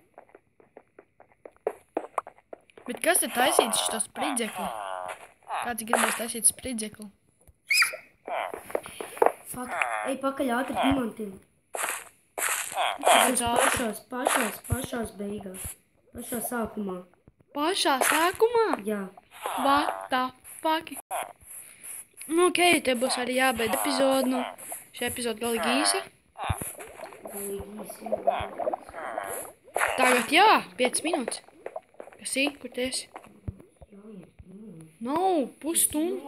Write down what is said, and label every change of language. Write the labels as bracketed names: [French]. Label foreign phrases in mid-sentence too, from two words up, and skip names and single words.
[Latvian] Bet kas te taisīts šito spridzekli? Kāds gribēs taisīt spridzekli? Fuck. Ej, pakaļ ātri dimantiem. Pašās beigās. Pašā sākumā. Pašā sākumā? Jā. [English] What the fuck? [Latvian] Nu, ok, te būs arī jābeidz epizode, nu. Šī epizode galīgi īsa. Tagad jā, 5 minūtes. Kas ir? Kur tu esi? Nav, pusstundu.